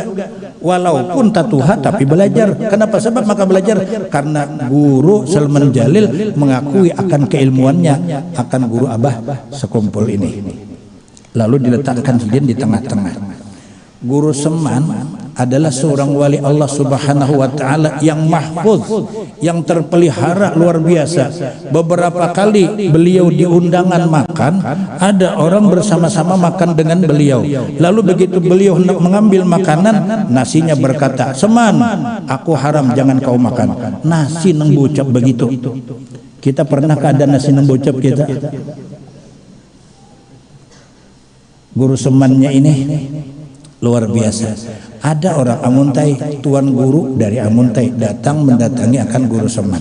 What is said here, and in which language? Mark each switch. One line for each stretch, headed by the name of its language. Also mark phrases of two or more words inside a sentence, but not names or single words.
Indonesian: Walaupun tak tua tapi belajar. Kenapa sebab maka belajar? Karena Guru Salman Jalil mengakui akan keilmuannya, akan guru abah sekumpul ini. Lalu diletakkan sidin di tengah-tengah. Guru Seman adalah seorang wali
Arabic: الله سبحانه وتعالى
Indonesian: yang mahfuz, yang terpelihara luar biasa. Beberapa kali beliau diundangan makan, ada orang bersama-sama makan dengan beliau. Lalu begitu beliau hendak mengambil makanan, nasinya berkata, "Seman, aku haram, jangan kau makan."
Banjar: Nasi nang bocap begitu.
Indonesian: Kita pernah ada nasi nang bocap kita? Guru Semannya ini luar biasa. Ada orang Amuntai, tuan guru dari Amuntai datang mendatangi akan guru Seman.